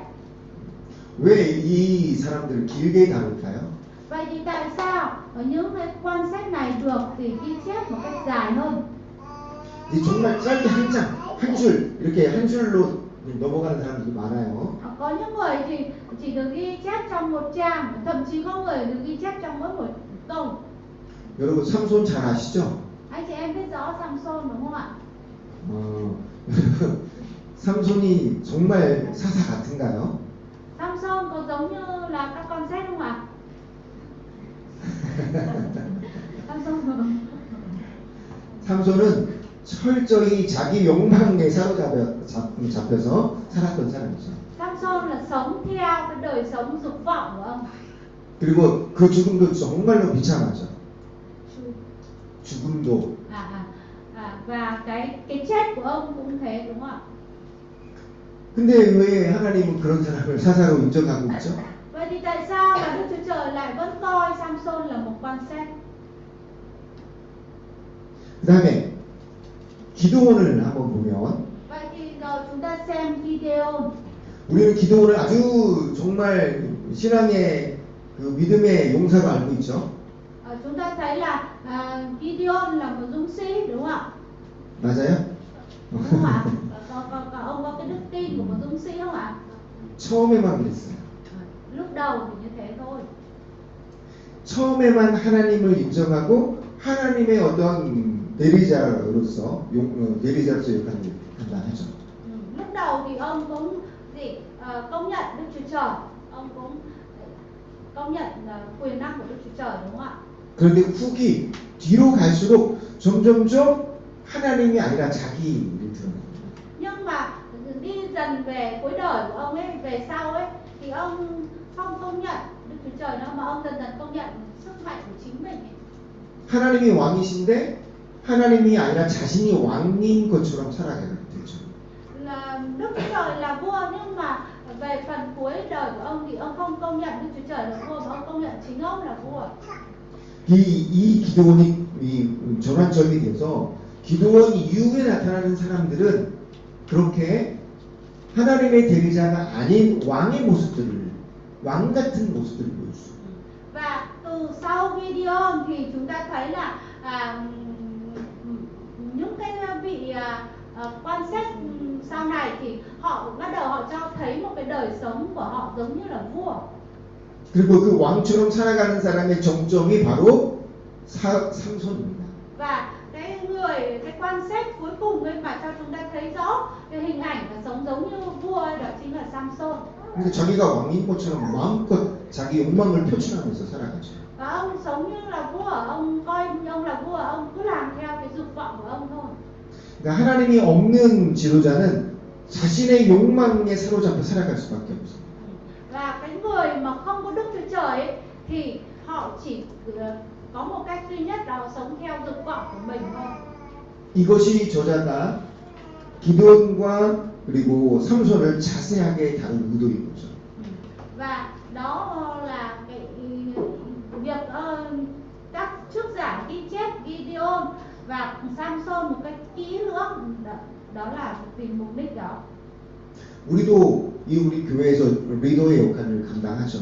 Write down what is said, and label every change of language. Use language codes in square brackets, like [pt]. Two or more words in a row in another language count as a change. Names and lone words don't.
[ko] 왜 이 사람들을 길게 다룰까요? [vi] Vậy thì tại sao ở những cái quan xét này được thì ghi chép một cách dài hơn? [ko] 이 정말 짧게 한 줄 이렇게 한 줄로 넘어가는 사람들이 많아요. [vi] Có những người thì chỉ được ghi chép trong một trang, thậm chí có người được ghi chép trong mỗi một câu. [ko] 여러분 삼손 잘 아시죠? [vi] Anh chị em biết rõ Samson đúng không ạ? [ko] 삼손이 정말 사사 같은가요? [vi] Samson có giống như là các con xét không ạ? [ko] 삼손은 철저히 자기 욕망에 사로잡혀서 살았던 사람이죠. [vi] Samson là sống theo cái đời sống dục vọng của ông. [ko] 그리고 그 죽음도 정말로 비참하죠. 죽음도. [vi] Và cái chết của ông cũng thế đúng không ạ? [ko] 근데 왜 하나님은 그런 사람을 사사로 인정하고 있죠? [vi] Vậy thì tại sao mà Đức Chúa Trời lại vẫn coi Samson là một quan xét? [ko] 그다음에 기드온을 한번 보면 [vi] Vậy thì rồi chúng ta xem Gideon. [ko] 우리는 기드온을 아주 정말 신앙의 그 믿음의 용사로 알고 있죠. [vi] Chúng ta thấy là Gideon là một dũng sĩ đúng không ạ? [ko] 맞아요? [vi] Đúng không ạ? Ông có cái đức tin của một dũng sĩ không ạ? [ko] 처음에만 그랬어요. [vi] Lúc đầu thì như thế thôi. [ko] 처음에만 하나님을 인정하고 하나님의 어떤 대리자로서 역할을 감당하죠. [vi] Lúc đầu thì ông cũng công nhận Đức Chúa Trời, ông cũng công nhận quyền năng của Đức Chúa Trời đúng không ạ? [ko] 그런데 후기 뒤로 갈수록 점점점 하나님이 아니라 자기 일을 드러냅니다. [vi] Nhưng mà đi dần về cuối đời của ông ấy, về sau ấy, thì ông không công nhận Đức Chúa Trời nữa, mà ông dần dần công nhận sức mạnh của chính mình ấy. [ko] 하나님이 왕이신데 하나님이 아니라 자신이 왕인 것처럼 살아가게 되죠. [vi] Là Đức Chúa Trời là vua, nhưng mà về phần cuối đời của ông thì ông không công nhận Đức Chúa Trời là vua, mà ông công nhận chính ông là vua. [ko] 이 기드온이 전환점이 돼서 기드온 이후에 나타나는 사람들은 그렇게 하나님의 대리자가 아닌 왕의 모습들을 왕 같은 모습들을 보여주죠. [vi] Và từ sau Gideon thì chúng ta thấy là những cái vị quan xét sau này thì họ bắt đầu họ cho thấy một cái đời sống của họ giống như là vua. [ko] 그리고 그 왕처럼 살아가는 사람의 정점이 바로 삼손입니다. [vi] Và cái quan xét cuối cùng ấy mà cho chúng ta thấy rõ cái hình ảnh và sống giống như vua ấy, đó chính là Samson. [ko] 그래서 자기가 왕인 것처럼 마음껏 자기 욕망을 표출하면서 살아가죠. [vi] Và ông sống như là vua, ông coi ông là vua, ông cứ làm theo cái dục vọng của ông thôi. [ko] 그러니까 하나님이 없는 지도자는 자신의 욕망에 사로잡혀 살아갈 수밖에 없어요. [vi] Và cái người mà không có Đức Chúa Trời ấy, thì họ chỉ có một cách duy nhất là họ sống theo dục vọng của mình thôi. [ko] 이것이 저자가 기드온과 그리고 삼손을 자세하게 다룬 의도인 거죠. [vi] Và đó là cái việc các và Samson một cách kỹ lưỡng, đó là vì mục đích đó. [ko] 우리도 우리 교회에서 리더의 역할을 감당하죠.